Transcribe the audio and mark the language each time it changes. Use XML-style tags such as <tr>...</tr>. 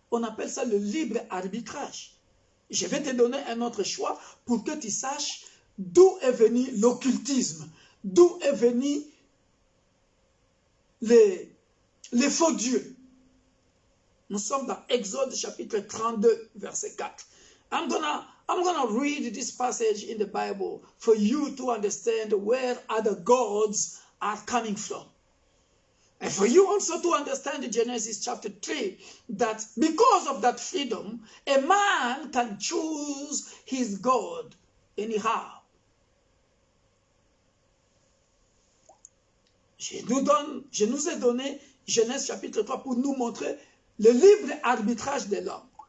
<fr>On appelle ça le libre arbitrage. Je vais te donner un autre choix pour que tu saches d'où est venu l'occultisme, d'où est venu les faux dieux. Nous sommes dans Exode chapitre 32, verset 4.</fr> <en>I'm gonna read this passage in the Bible for you to understand where other gods are coming from. And for you also to understand in Genesis chapter 3, that because of that freedom, a man can choose his God anyhow.</en> <fr>Je nous ai donné Genèse chapitre 3 pour nous montrer le libre arbitrage de l'homme.</fr>